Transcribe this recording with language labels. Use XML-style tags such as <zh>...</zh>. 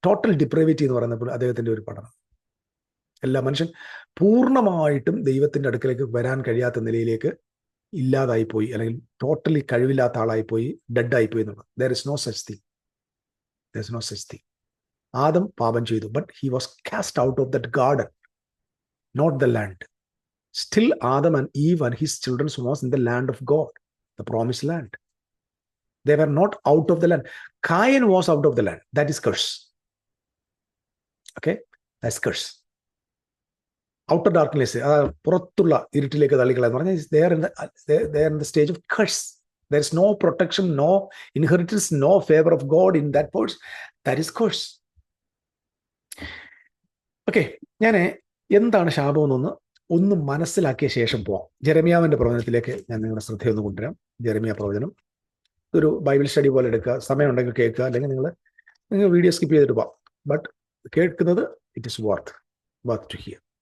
<ml>Total depravity എന്ന് പറയുന്നത് അദ്ദേഹത്തിൻ്റെ ഒരു പഠനം. എല്ലാ മനുഷ്യൻ പൂർണ്ണമായിട്ടും ദൈവത്തിൻ്റെ അടുക്കലേക്ക് വരാൻ കഴിയാത്ത നിലയിലേക്ക് ഇല്ലാതായിപ്പോയി, അല്ലെങ്കിൽ ടോട്ടലി കഴിവില്ലാത്ത ആളായിപ്പോയി, ഡെഡായിപ്പോയി എന്നുള്ളത്.</ml> <en>There is no such thing.</en> <ml>Adam പാപം ചെയ്തു,</ml> <en>But he was cast out of that garden, not the land. Still Adam and Eve and his children was in the land of God, the promised land. They were not out of the land. Cain was out of the land. That is curse. Okay? That's curse. Outer darkness,</en> <ml>പുറത്തുള്ള ഇരുട്ടിലേക്ക് തള്ളിക്കള എന്ന് പറഞ്ഞാൽ</ml> <en>they are in the stage of curse. There is no protection, no inheritance, no favor of God in that person. That is curse.</en> <ml>Okay, ഞാൻ എന്താണ് ശാപം എന്നൊന്ന് മനസ്സിലാക്കിയ ശേഷം പോവാം. ജെറമിയാവിന്റെ പ്രവചനത്തിലേക്ക് ഞാൻ നിങ്ങളുടെ ശ്രദ്ധയൊന്ന് കൊണ്ടുവരാം. ജെറമിയ പ്രവചനം ഒരു ബൈബിൾ സ്റ്റഡി പോലെ എടുക്കുക. സമയം ഉണ്ടെങ്കിൽ കേൾക്കുക, അല്ലെങ്കിൽ നിങ്ങൾ വീഡിയോ സ്കിപ്പ് ചെയ്തിട്ട് പോവാം. ബട്ട് കേൾക്കുന്നത്</ml> <en>It is worth to hear.</en>